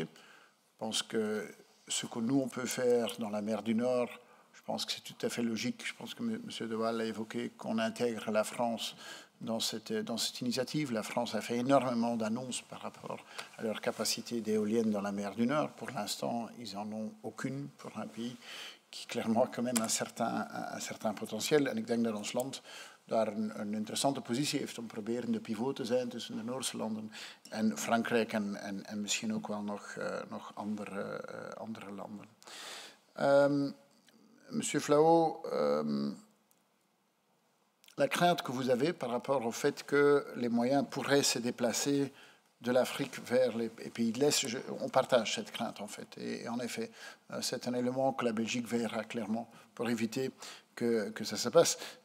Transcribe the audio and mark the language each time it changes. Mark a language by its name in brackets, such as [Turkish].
[French] Je pense que ce que nous, on peut faire dans la mer du Nord, je pense que c'est tout à fait logique. Je pense que M. De Waal a évoqué qu'on intègre la France dans cette initiative. La France a fait énormément d'annonces par rapport à leur capacité d'éoliennes dans la mer du Nord. Pour l'instant, ils n'en ont aucune pour un pays qui clairement a quand même un certain potentiel. [Dutch] En ik denk dat ons land daar een interessante positie heeft om proberen de pivot te zijn tussen de Noorse landen en Frankrijk en misschien ook wel nog andere landen. [French] Monsieur Flao, la crainte que vous avez par rapport au fait que les moyens pourraient se déplacer de l'Afrique vers les pays de l'Est, on partage cette crainte en fait. Et en effet, c'est un élément que la Belgique veillera clairement pour éviter que ça se passe.